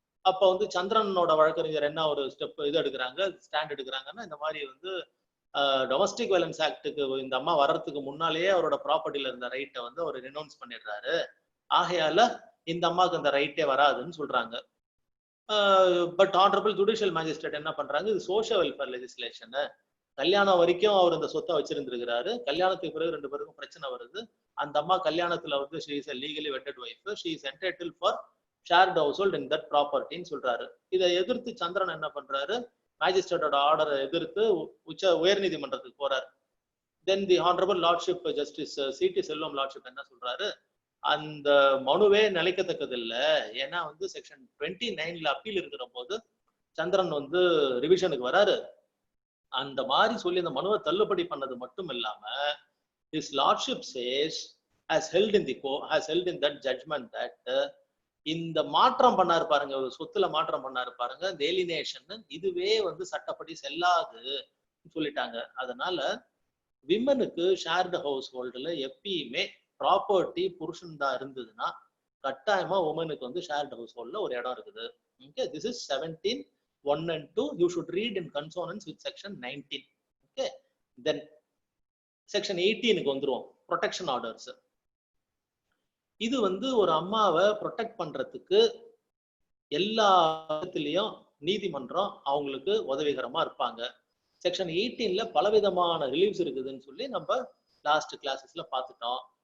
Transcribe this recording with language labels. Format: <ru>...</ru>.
<ta>அப்ப வந்து சந்திரனோட வழக்கறிஞர் என்ன ஒரு ஸ்டெப் இது எடுக்கிறாங்க, ஸ்டாண்ட் எடுக்கிறாங்கன்னா, இந்த மாதிரி வந்து டொமஸ்டிக் வயலன்ஸ் ஆக்டுக்கு இந்த அம்மா வர்றதுக்கு முன்னாலேயே அவரோட ப்ராப்பர்ட்டில இருந்த ரைட்டை வந்து அவர் ரினவுன்ஸ் பண்ணிடுறாரு. ஆகையால இந்த அம்மாவுக்கு அந்த ரைட்டே வராதுன்னு சொல்றாங்க. பட் ஆனரபிள் ஜுடிஷியல் மேஜிஸ்ட்ரேட் என்ன பண்றாங்க, இது சோஷியல் வெல்ஃபேர் லெஜிஸ்லேஷன், கல்யாணம் வரைக்கும் அவர் இந்த சொத்தை வச்சிருந்திருக்கிறாரு, கல்யாணத்துக்கு பிறகு 2 பேருக்கும் பிரச்சனை வருது. அந்த அம்மா கல்யாணத்துல வந்து</ta> <en>she is a legally wedded wife, she is entitled for shared household in that property ன்னு சொல்றாரு.</en> <ta>இதை எதிர்த்து சந்திரன் என்ன பண்றாரு, மேஜிஸ்ட்ரேட்டோட ஆர்டரை எதிர்த்து உயர்நீதிமன்றத்துக்கு போறாரு. தென் தி ஹானரபிள் லார்ட்ஷிப் ஜஸ்டிஸ் சி.டி. செல்வம் லார்ட்ஷிப் என்ன சொல்றாரு, அந்த மனுவே நிலைக்கத்தக்கது இல்ல, ஏன்னா வந்து செக்ஷன் 29ல அப்பீல் இருக்கிற போது சந்திரன் வந்து ரிவிஷனுக்கு வராரு. அந்த மாதிரி சொல்லி அந்த மனுவை தள்ளுபடி பண்ணது மட்டும் இல்லாம</ta> <en>his lordship says has held in that judgment that</en> <ta>இந்த மாற்றம் பண்ணாரு பாருங்க, சொத்துல மாற்றம் பண்ணாரு பாருங்க, இந்த ஏலினேஷன், இதுவே வந்து சட்டப்படி செல்லாது சொல்லிட்டாங்க. அதனால விமனுக்கு ஷேர்டு ஹவுஸ் ஹோல்டுல எப்பயுமே ப்ராப்பர்ட்டி புருஷன் தான் இருந்ததுன்னா கட்டாயமா உமனுக்கு வந்து ஷேர்டு ஹவுஸ் ஹோல்ட்ல ஒரு இடம் இருக்குது.</ta> <en>Okay, this is 17(1 and 2). You should read in consonance with section 19. Okay, then section 18க்கு</en> <ta>வந்துருவோம்,</ta> <en>Protection orders.</en> <ta>இது வந்து ஒரு அம்மாவை ப்ரொடெக்ட் பண்றதுக்கு எல்லா இடத்துலயும் நீதிமன்றம் அவங்களுக்கு உதவிகரமா இருப்பாங்க. செக்ஷன் 18ல பலவிதமான ரிலீவ்ஸ் இருக்குதுன்னு சொல்லி நம்ம லாஸ்ட் கிளாஸஸ்ல பார்த்துட்டோம்.</ta>